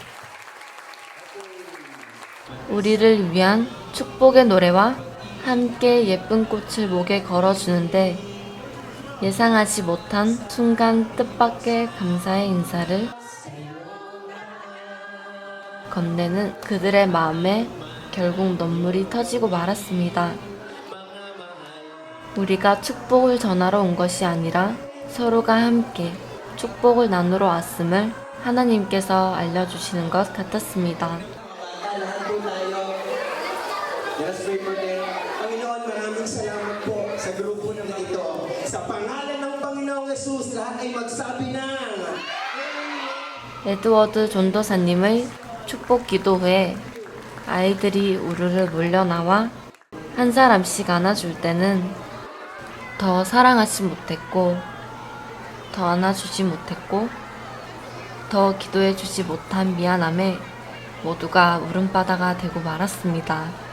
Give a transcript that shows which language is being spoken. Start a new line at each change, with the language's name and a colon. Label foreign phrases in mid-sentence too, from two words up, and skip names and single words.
Korean: 우리를 위한 축복의 노래와 함께 예쁜 꽃을 목에 걸어주는데 예상하지 못한 순간 뜻밖의 감사의 인사를 건네는 그들의 마음에 결국 눈물이 터지고 말았습니다. 우리가 축복을 전하러 온 것이 아니라 서로가 함께 축복을 나누러 왔음을 하나님께서 알려주시는 것 같았습니다.
Filipino: Lahat po tayo.
English: Let us pray for them.
Filipino: Panginoon, maraming salamat po sa grupo ng ito. Sa pangalan ng Panginoong Yesus, lahat ay magsabi ng
Korean: 에드워드 전도사님의 축복 기도 후에 아이들이 우르르 몰려나와 한 사람씩 안아줄 때는 더 사랑하지 못했고, 더 안아주지 못했고, 더 기도해주지 못한 미안함에 모두가 울음바다가 되고 말았습니다.